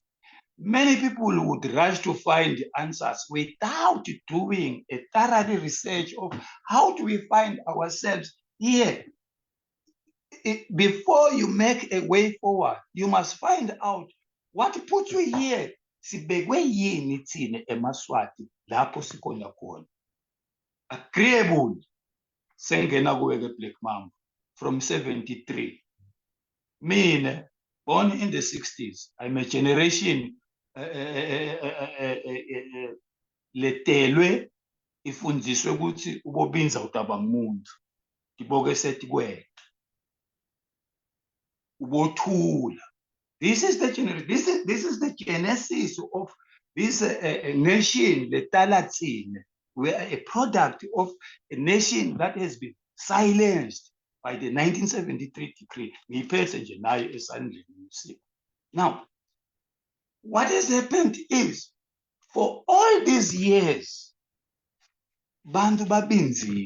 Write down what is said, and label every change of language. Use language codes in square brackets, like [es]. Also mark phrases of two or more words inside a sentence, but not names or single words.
[en] Many people would rush to find answers without doing a thorough research of how do we find ourselves here. Before you make a way forward, you must find out what put you here. [ss] Sibekwe yini thina eMaswati lapho sikhona khona. Agreeable sengena kuwe Black Mamba from 73. Mina, [en] born in the 60s, I'm a generation [ss] letelwe ifundiswe ukuthi ubobinza utaba umuntu iboke sethi kwena ubothula. [en] This is the genesis of this nation letalatsine. We are a product of a nation that has been silenced by the 1973 decree. Now, what has happened is, for all these years, [ss] Bantu babinzile.